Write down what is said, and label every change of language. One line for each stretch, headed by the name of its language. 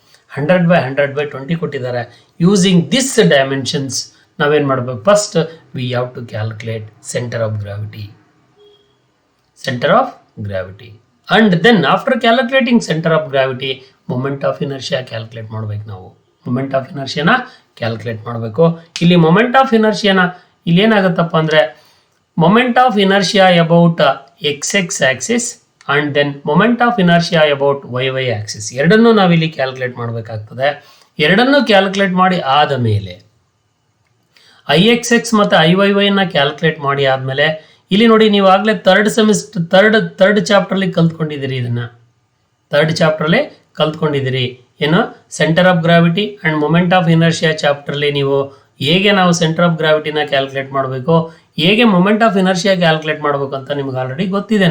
Kannada: 100/100/20 ಕೊಟ್ಟಿದ್ದಾರೆ.
English: using this dimensions
Kannada: ನಾವೇನು ಮಾಡಬೇಕು?
English: First we have to calculate centre of gravity. center of gravity. And then after calculating center of gravity, moment of inertia calculate
Kannada: ಮಾಡಬೇಕು ನಾವು. moment of inertia ನ calculate ಮಾಡಬೇಕು.
English: ಇಲ್ಲಿ moment of inertia ನ
Kannada: ಇಲ್ಲಿ ಏನಾಗುತ್ತಪ್ಪ ಅಂದ್ರೆ
English: moment of inertia about xx axis and then moment of inertia about y axis
Kannada: ಎರಡನ್ನೂ ನಾವು ಇಲ್ಲಿ ಕ್ಯಾಲ್ಕುಲೇಟ್ ಮಾಡಬೇಕಾಗ್ತದೆ. ಎರಡನ್ನೂ ಕ್ಯಾಲ್ಕುಲೇಟ್ ಮಾಡಿ ಆದ ಮೇಲೆ IXX ಮತ್ತು IYY ನ ಕ್ಯಾಲ್ಕುಲೇಟ್ ಮಾಡಿ ಆದಮೇಲೆ ಇಲ್ಲಿ ನೋಡಿ ನೀವು ಆಗಲೇ ಥರ್ಡ್ ಚಾಪ್ಟರ್ಲಿ ಕಲ್ತ್ಕೊಂಡಿದ್ದೀರಿ. ಇದನ್ನು ಥರ್ಡ್ ಚಾಪ್ಟರ್ಲಿ ಕಲ್ತ್ಕೊಂಡಿದ್ದೀರಿ. ಏನು centre of gravity and moment of inertia ಚಾಪ್ಟರ್ಲಿ ನೀವು ಹೇಗೆ ನಾವು ಸೆಂಟರ್ ಆಫ್ ಗ್ರಾವಿಟಿನ ಕ್ಯಾಲ್ಕುಲೇಟ್ ಮಾಡಬೇಕು, ಹೇಗೆ ಮೊಮೆಂಟ್ ಆಫ್ ಇನರ್ಷಿಯಾ ಕ್ಯಾಲ್ಕುಲೇಟ್ ಮಾಡಬೇಕು ಅಂತ ನಿಮ್ಗೆ ಆಲ್ರೆಡಿ ಗೊತ್ತಿದೆ.